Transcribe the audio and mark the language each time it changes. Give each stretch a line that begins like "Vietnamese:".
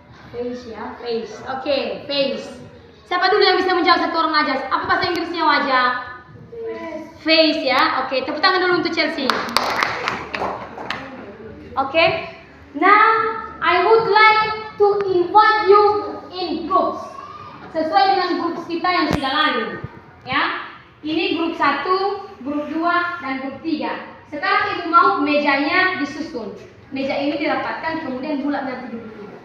Indonesian: Face ya, face. Oke, face. Siapa dulu yang bisa menjawab satu orang aja? Apa bahasa Inggrisnya wajah? Face ya. Oke, tepuk tangan dulu untuk Chelsea. Oke.
English: Now I would like to invite you in groups.
Indonesian: Sesuai dengan grup kita yang sudah lalu. Ya. Ini grup 1, grup 2, dan grup 3. Sekarang Ibu mau mejanya disusun. Meja ini dirapatkan, kemudian bulat nanti duduk.